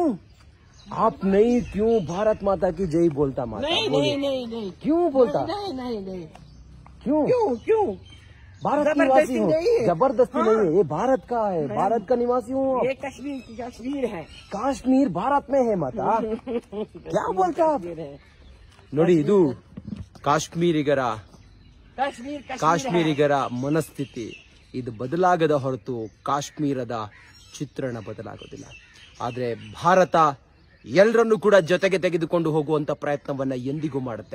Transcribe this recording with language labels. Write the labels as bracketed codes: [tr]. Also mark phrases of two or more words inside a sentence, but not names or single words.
[hi] आप नहीं क्यों भारत माता की जय बोलता माता? नहीं क्यों बोलता? नहीं क्यों? भारत की निवासी हूँ, जबरदस्ती नहीं है. ये भारत का है, भारत का निवासी हूँ. ये कश्मीर है. काश्मीर भारत में है माता. क्या बोलता आप? [kn] ನೋಡಿ, ಇದು ಕಾಶ್ಮೀರಿಗರ ಮನಸ್ಥಿತಿ. ಇದು ಬದಲಾಗದ ಹೊರತು ಕಾಶ್ಮೀರದ ಚಿತ್ರಣ ಬದಲಾಗೋದಿಲ್ಲ. ಆದರೆ ಭಾರತ ಎಲ್ಲರನ್ನೂ ಕೂಡ ಜೊತೆಗೆ ತೆಗೆದುಕೊಂಡು ಹೋಗುವಂತ ಪ್ರಯತ್ನವನ್ನ ಎಂದಿಗೂ ಮಾಡುತ್ತೆ.